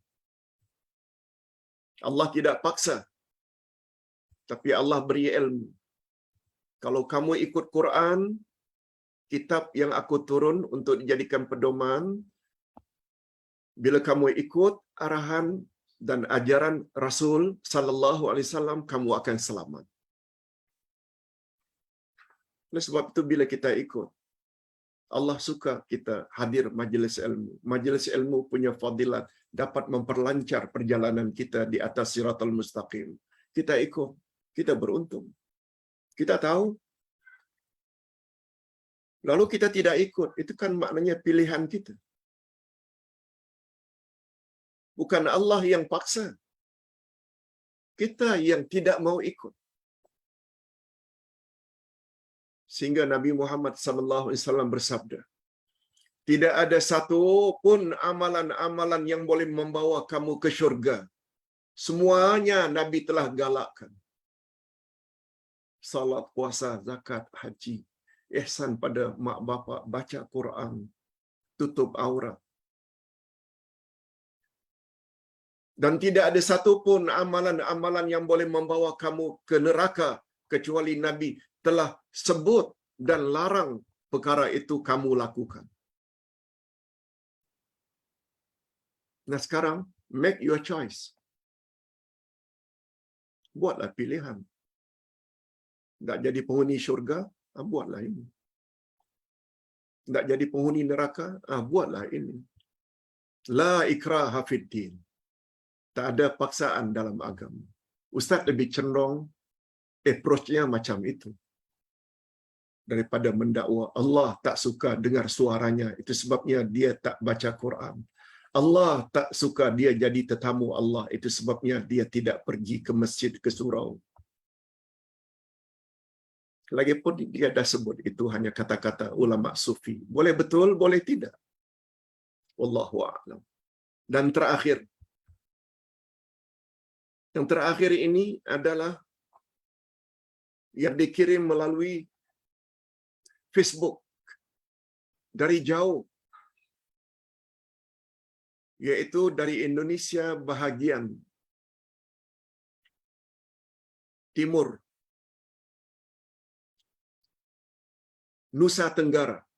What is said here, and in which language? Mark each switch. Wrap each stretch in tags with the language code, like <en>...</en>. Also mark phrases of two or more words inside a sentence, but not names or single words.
<ms>Allah tidak paksa, tapi Allah beri ilmu. Kalau kamu ikut Quran, kitab yang aku turun untuk dijadikan pedoman, bila kamu ikut arahan dan ajaran Rasul</ms> <ar>صلى الله عليه وسلم,</ar> <ms>kamu akan selamat. Oleh sebab itu bila kita ikut, Allah suka kita hadir majlis ilmu. Majlis ilmu punya fadilat, dapat memperlancar perjalanan kita di atas</ms> <ar>الصراط المستقيم.</ar> <ms>Kita ikut, kita beruntung. Kita tahu. Lalu kita tidak ikut, itu kan maknanya pilihan kita. Bukan Allah yang paksa. Kita yang tidak mau ikut. Sehingga Nabi Muhammad</ms> <ar>صلى الله عليه وسلم</ar> <ms>bersabda, tidak ada satu pun amalan-amalan yang boleh membawa kamu ke syurga. Semuanya Nabi telah galakkan. Salat, puasa, zakat, haji, ihsan pada mak bapak, baca Quran, tutup aurat. Dan tidak ada satu pun amalan-amalan yang boleh membawa kamu ke neraka kecuali Nabi telah sebut dan larang perkara itu kamu lakukan. Nah sekarang,</ms> <en>make your choice.</en> <ms>buatlah pilihan. Nak jadi penghuni syurga, buatlah ini. Nak jadi penghuni neraka, buatlah ini.</ms> <ar>لا إكراه في الدين.</ar> <ms>Tak ada paksaan dalam agama. Ustaz lebih cenderung approach-nya macam itu. Daripada mendakwa Allah tak suka dengar suaranya, itu sebabnya dia tak baca Quran. Allah tak suka dia jadi tetamu Allah, itu sebabnya dia tidak pergi ke masjid, ke surau. Lagipun dia dah sebut itu hanya kata-kata ulama sufi. Boleh betul, boleh tidak.</ms> <ar>والله أعلم.</ar> <ms>Dan yang terakhir ini adalah yang dikirim melalui Facebook dari jauh, yaitu dari Indonesia bahagian timur, Nusa Tenggara.</ms>